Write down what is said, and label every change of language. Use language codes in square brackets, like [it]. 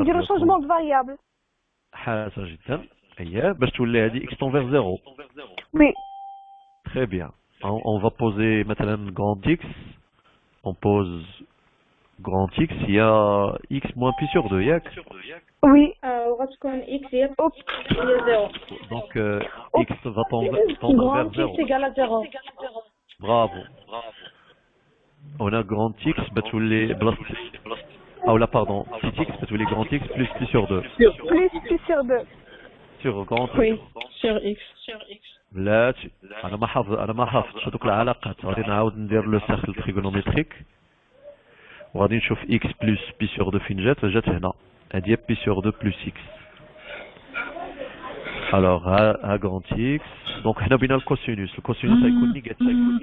[ar] نديرو شونجمون دو فاريابل حسن جدا اييه باش تولي هذه [fr] x tend vers 0 وي très bien on va poser مثلا grand x on pose grand x il y a x moins pi sur 2 ياك وي [ar] وغتكون x هي 0 [fr] donc x va tendre vers 0 x égale à 0 bravo on a grand x بتولي بلس او لا pardon petit x بتولي grand x plus pi sur 2 plus pi sur 2 sur grand x oui sur x [ar] لا انا ما حافظش هذوك العلاقات غادي نعاود ندير لو سيركل تريغونوميتريك وغادي نشوف [fr] x plus pi sur 2 [ar] فين جات هنا هادي [fr] pi sur 2 plus x alors [ar] ها grand x donc حنا بينا الكوسينوس غيكون نيجاتيف